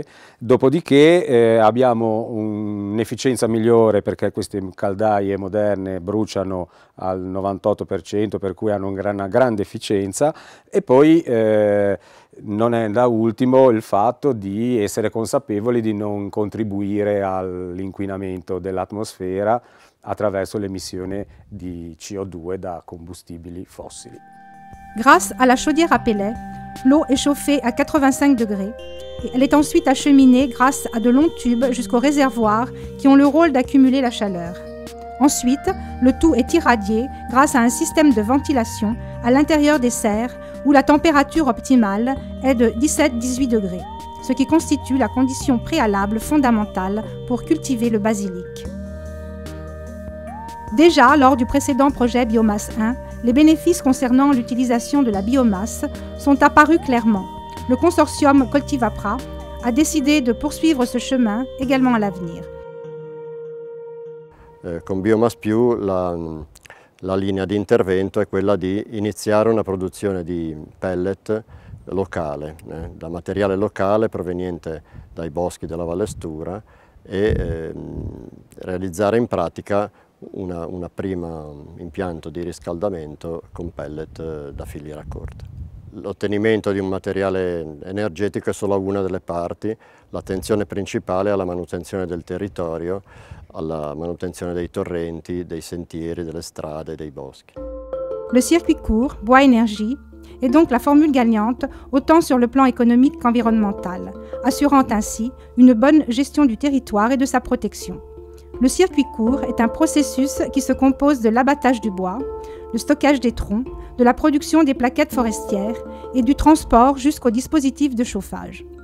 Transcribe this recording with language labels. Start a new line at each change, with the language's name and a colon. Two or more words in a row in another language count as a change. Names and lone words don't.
Italian: Dopodiché abbiamo un'efficienza migliore perché queste caldaie moderne bruciano al 98%, per cui hanno una grande efficienza, e poi non è da ultimo il fatto di essere consapevoli di non contribuire all'inquinamento dell'atmosfera attraverso l'emissione di CO2 da combustibili fossili.
French: Grâce à la chaudière à pellet, l'eau est chauffée à 85 degrés et elle est ensuite acheminée grâce à de longs tubes jusqu'aux réservoirs qui ont le rôle d'accumuler la chaleur. Ensuite, le tout est irradié grâce à un système de ventilation à l'intérieur des serres où la température optimale est de 17-18 degrés, ce qui constitue la condition préalable fondamentale pour cultiver le basilic. Déjà, lors du précédent projet Biomasse 1, les bénéfices concernant l'utilisation de la biomasse sont apparus clairement. Le consortium Coltivapra a décidé de poursuivre ce chemin également à l'avenir.
Italian: Con Biomass Più la linea di intervento è quella di iniziare una produzione di pellet locale, da materiale locale proveniente dai boschi della Valle Stura e realizzare in pratica un primo impianto di riscaldamento con pellet da filiera corta. L'ottenimento di un materiale energetico è solo una delle parti, l'attenzione principale è alla manutenzione del territorio, alla manutenzione dei torrenti, dei sentieri, delle strade, dei boschi.
French: Le circuit court, bois énergie, est donc la formule gagnante autant sur le plan économique qu'environnemental, assurant ainsi une bonne gestion du territoire et de sa protection. Le circuit court est un processus qui se compose de l'abattage du bois, le stockage des troncs, de la production des plaquettes forestières et du transport jusqu'au dispositif de chauffage.